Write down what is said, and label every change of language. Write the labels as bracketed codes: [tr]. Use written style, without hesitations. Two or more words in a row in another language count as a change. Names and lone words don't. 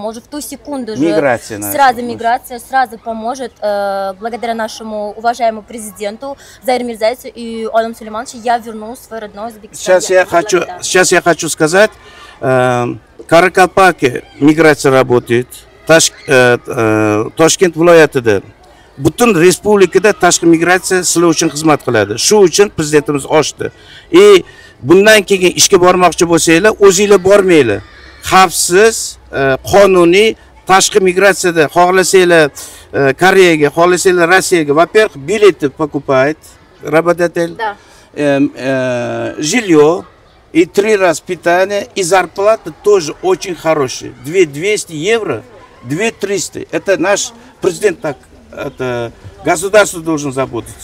[ru] В ту секунду же миграция сразу поможет. Благодаря нашему уважаемому президенту Заиру Мирзаевичу и Олуму Сулеймановичу я верну свой родной Узбекистан. Сейчас я хочу сказать, Каракалпаке миграция работает. [uz] Toshkent viloyatida butun respublikada tashqi migratsiya sizlar uchun xizmat qiladi. Shu uchun prezidentimiz ochdi. Bundan keyin ishga bormoqchi bo'lsanglar, o'zingizlar bormanglar. Xavfsiz, qonuniy tashqi migratsiyada xohlasanglar Koreyaga, xohlasanglar Rossiyaga, [ru] во-первых, билеты покупать, работодатель, жилье и 3 раза питание, и зарплата тоже очень хорошая. 2200 евро. 2300. Это наш президент так, это государство должен заботиться.